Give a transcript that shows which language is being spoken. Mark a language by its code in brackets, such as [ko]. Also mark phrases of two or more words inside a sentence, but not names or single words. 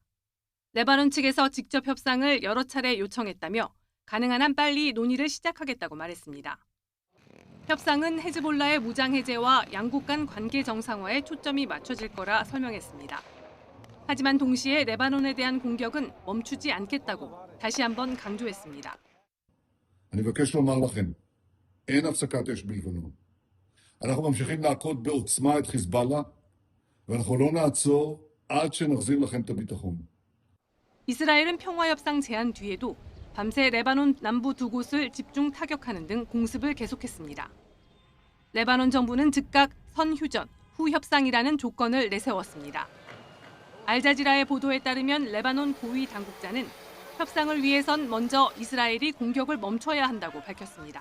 [ko] 레바논 측에서 직접 협상을 여러 차례 요청했다며 가능한 한 빨리 논의를 시작하겠다고 말했습니다. 협상은 헤즈볼라의 무장 해제와 양국 간 관계 정상화에 초점이 맞춰질 거라 설명했습니다. 하지만 동시에 레바논에 대한 공격은 멈추지 않겠다고 다시 한번 강조했습니다. [he] אני מבקש לומר לכם, אין הפסקת אש בלבנון. אנחנו ממשיכים להכות בעוצמה את חיזבאללה, ואנחנו לא נעצור עד שנחזיר לכם את הביטחון. [ko] 이스라엘은 평화협상 제안 뒤에도 밤새 레바논 남부 두 곳을 집중 타격하는 등 공습을 계속했습니다. 레바논 정부는 즉각 선휴전, 후협상이라는 조건을 내세웠습니다. 알자지라의 보도에 따르면 레바논 고위 당국자는 협상을 위해선 먼저 이스라엘이 공격을 멈춰야 한다고 밝혔습니다.